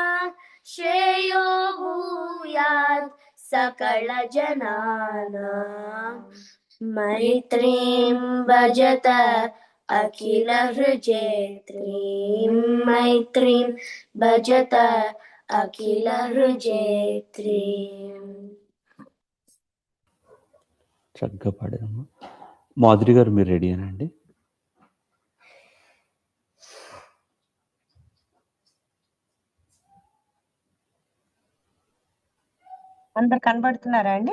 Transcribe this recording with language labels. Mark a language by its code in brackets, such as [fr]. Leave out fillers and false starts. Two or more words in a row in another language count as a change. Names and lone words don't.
[sa] Shreyo Bhuyat Sakala Janana. Maitrim Bhajata Akhila Hrijetrim. Maitrim Bhajata Akhila Hrijetrim. [te] చక్కగా పాడారమ్మా. మాధురి గారు మీరు రెడీనా అండి? అందరు కనబడుతున్నారా అండి?